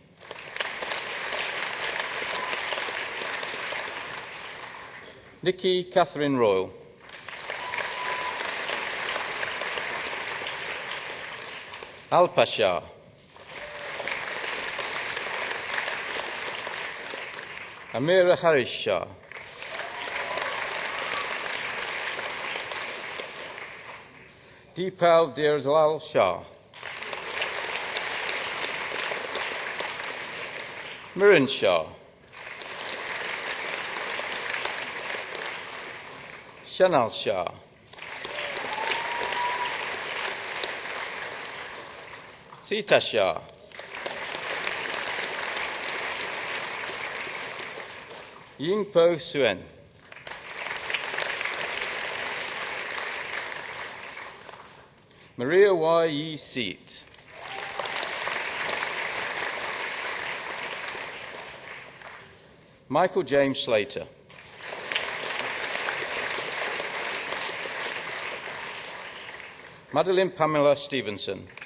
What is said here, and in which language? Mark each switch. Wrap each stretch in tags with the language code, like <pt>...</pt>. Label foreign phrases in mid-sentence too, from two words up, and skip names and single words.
<en>Nikki Catherine Royal. Al Pasha. Amira Harris Shah. Deepal Deirdlal Shah. Miran Shah. Shanal Shah. Sita Shah. Yingpo Suen. Maria Y. Yi Seat. Michael James Slater. Madeline Pamela Stevenson.</en>